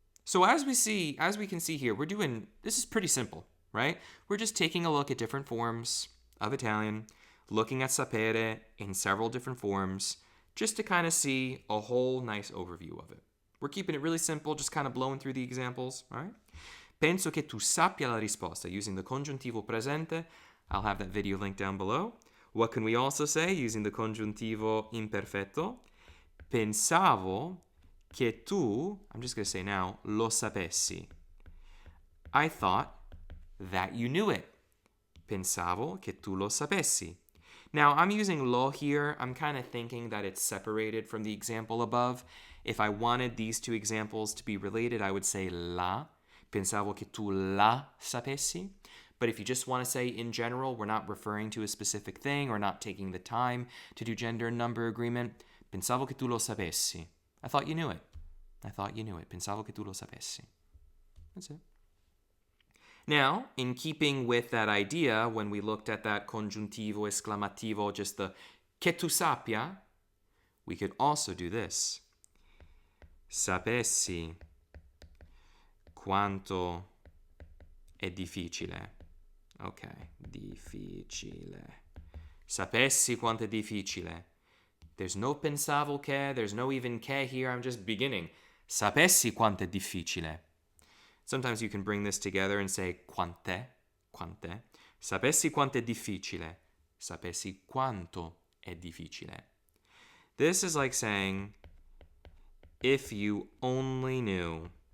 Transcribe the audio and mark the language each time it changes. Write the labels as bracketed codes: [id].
[en] So as we can see here, this is pretty simple, right? We're just taking a look at different forms of Italian, looking at sapere in several different forms, just to kind of see a whole nice overview of it. We're keeping it really simple, just kind of blowing through the examples, all right? [it] Penso che tu sappia la risposta [en] using the [it] congiuntivo presente. [en] I'll have that video link down below. What can we also say using the congiuntivo imperfetto? [it] Pensavo che tu, [en] I'm just going to say now, [it] lo sapessi. [en] I thought that you knew it. [it] Pensavo che tu lo sapessi. [en] Now, I'm using lo here. I'm kind of thinking that it's separated from the example above. If I wanted these two examples to be related, I would say la. [it] Pensavo che tu la sapessi. [en] But if you just want to say in general, we're not referring to a specific thing or not taking the time to do gender and number agreement. [it] Pensavo che tu lo sapessi. [en] I thought you knew it. I thought you knew it. [it] Pensavo che tu lo sapessi. [en] That's it. Now, in keeping with that idea, when we looked at that congiuntivo esclamativo, just the [it] che tu sappia, [en] we could also do this. [it] Sapessi quanto è difficile. Ok, difficile. Sapessi quanto è difficile. [en] There's no [it] pensavo che, [en] there's no even che here, I'm just beginning. [it] Sapessi quanto è difficile. [en] Sometimes you can bring this together and say quante. [it] Sapessi quanto è difficile. Sapessi quanto è difficile. [en] This is like saying, if you only knew.